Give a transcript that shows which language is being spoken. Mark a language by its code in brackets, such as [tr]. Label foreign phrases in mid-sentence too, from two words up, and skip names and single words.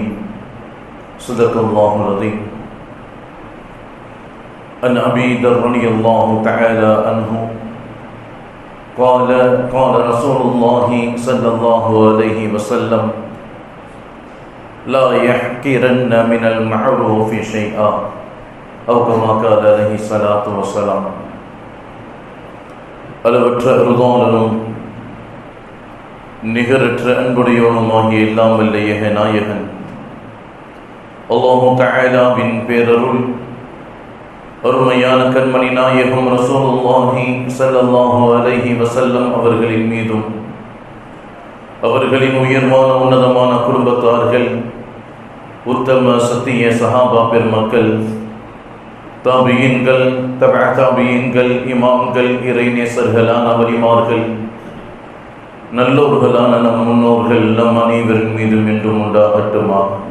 [ar] صدق الله العظيم. عن أبي ذر رضي الله تعالى عنه قال رسول الله صلى الله عليه وسلم لا يحقرن من المعروف شيئا أو كما قال عليه الصلاة والسلام. [ta] அளவற்ற அருளாளனும் நிகரற்ற அன்புடையவனுமாகிய எல்லாம் வல்ல ஏக நாயகன் அல்லாஹு தஆலாவின் பேரருள் அருமையான கண்மணி நாயகம் ரசூலுல்லாஹி [ar] صلى الله عليه وسلم [ta] அவர்களின் மீதும் அவர்களின் உயர்வான உன்னதமான குடும்பத்தார்கள் உத்தம சத்திய சஹாபா பெருமக்கள் தாபியீன்கள் தபஅ தாபியீன்கள் இமாம்கள் இறைநேசர்களான வலிமார்கள் நல்லோர்களான நம் முன்னோர்கள் நம் அனைவரின் மீதும் என்றும் உண்டாகட்டுமாக.